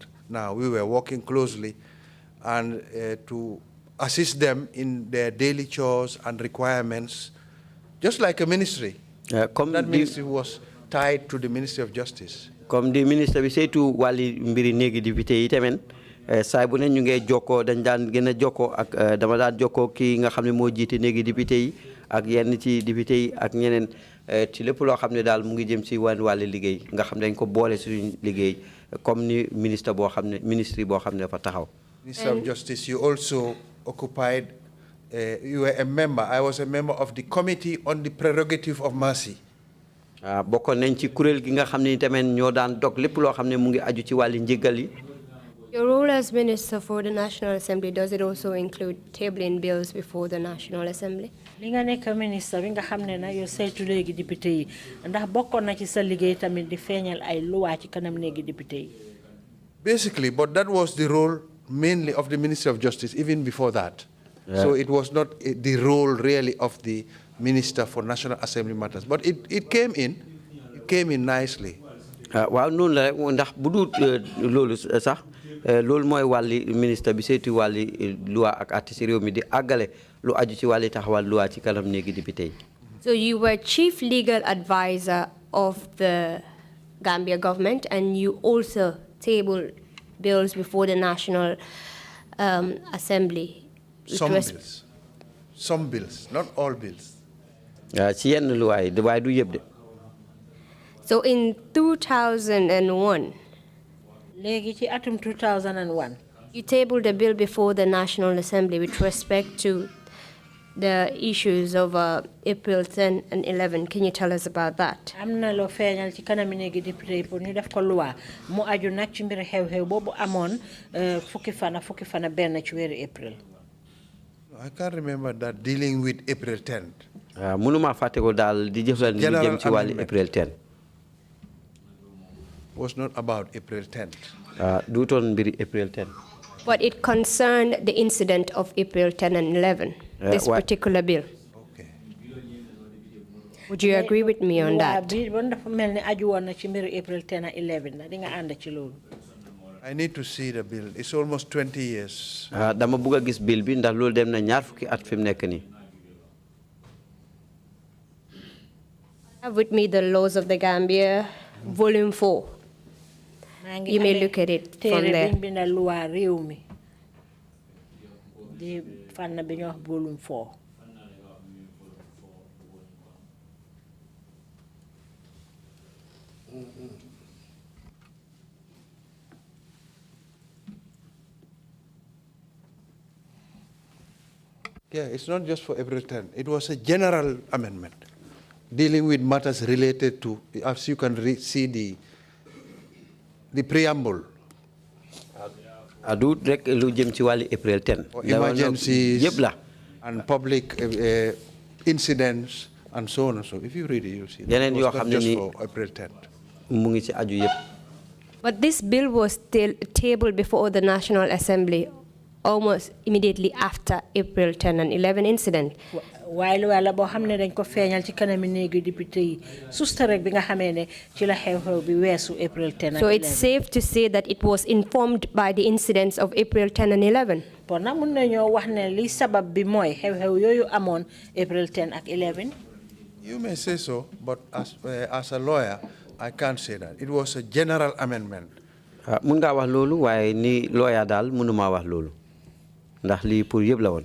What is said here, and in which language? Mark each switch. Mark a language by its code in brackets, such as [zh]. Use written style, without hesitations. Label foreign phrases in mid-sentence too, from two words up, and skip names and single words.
[en] Now we were working closely and to assist them in their daily chores and requirements, just like a ministry. That ministry was tied to the Ministry of Justice. [wo] Comme di ministre bi saytu wàlli mbiri néegi député yi tamit saay bu ne ñu ngee jokkoo dañ daan gën a jokkoo ak dama daan jokkoo kii nga xam ne moo jiite néegi député yi ak yenn ci député yi ak ñeneen ci lépp loo xam ne daal mu ngi jëm ci wàlli liggéey nga xam ne dañ ko boole suñu liggéey comme ni ministre boo xam ne ministre boo xam ne dafa taxaw. [en] Minister of Justice, you also occupied, you were a member, I was a member of the Committee on the Prerogative of Mercy. [wo] Bokkoon nañ ci kuréel gi nga xam ne tamit ñoo daan dog lépp loo xam ne mu ngi aju ci wàlli njëggal yi. [en] Your role as Minister for the National Assembly, does it also include tabling bills before the National Assembly? [wo] li nga nekk ministre bi nga xam ne na yow saytu léegi député yi ndax bokkoon na ci sa liggéey tamit di feeñal ay loi ci kanam léegi député yi. [en] Basically, but that was the role mainly of the Ministry of Justice, even before that. So it was not the role really of the Minister for National Assembly Matters, but it came in nicely. [wo] waaw noonu la rek ndax bu dul loolu sax loolu mooy wàlli ministre bi saytu wàlli loi ak àtte ci réew mi di àggale lu aju ci wàlli taxawal loi ci kanam néegi député yi. [en] So you were chief legal advisor of the Gambia government, and you also tabled bills before the National Assembly. Some bills, not all bills. [wo] ci yenn loi yi waaye du yëpp de. [en] So in 2001, [wo] léegi ci atum 2001, [en] you tabled a bill before the National Assembly with respect to the issues of April 10 and 11. Can you tell us about that? [wo] am na loo feeñal ci kanam néegi député pour ñu def ko loi mu aju nag ci mbir xew-xew boobu amoon fukki fana benn ci weeru April. [en] I can't remember that dealing with April 10th. [wo] mënuma fàtte ko daal di jëfal lu jëm ci wàlli April 10. [en] Was not about April 10th. [wo] duutoon mbiri April 10. [en] But it concerned the incident of April 10 and 11, this particular bill. Okay. Would you agree with me on that? April 10 and 11. I need to see the bill. It's almost 20 years. [wo] dama bëgg gis bill bi ndax loolu dem na ñaar fukki at fi mu nekk nii. [en] I have with me the Laws of the Gambia, Volume 4. You may look at it from there. Volume 4. Yeah, it's not just for April 10. It was a general amendment dealing with matters related to, as you can see the preamble. [wo] Adu rek lu jëm ci wàlli April 10. [en] Emergencies and public incidents and so on and so. If you read it, you'll see. It was not just for April 10th. [wo] Mu ngi ci aju yëpp. [en] But this bill was still tabled before the National Assembly almost immediately after April 10 and 11 incident. [wo] waaye lu wala boo xam ne dañ ko feeñal ci kanami néegi député yi susta rek bi nga xamee ne ci la xew-xew bi weesu April 10 and 11. [en] So it's safe to say that it was informed by the incidents of April 10 and 11. [wo] bon nag mun nañoo wax ne li sabab bi mooy xew-xew yooyu amoon April 10 ak 11. [en] You may say so, but as a lawyer, I can't say that. It was a general amendment. [wo] mun ngaa wax loolu waaye ni lawyer daal mënuma wax loolu ndax lii pour yëpp la woon.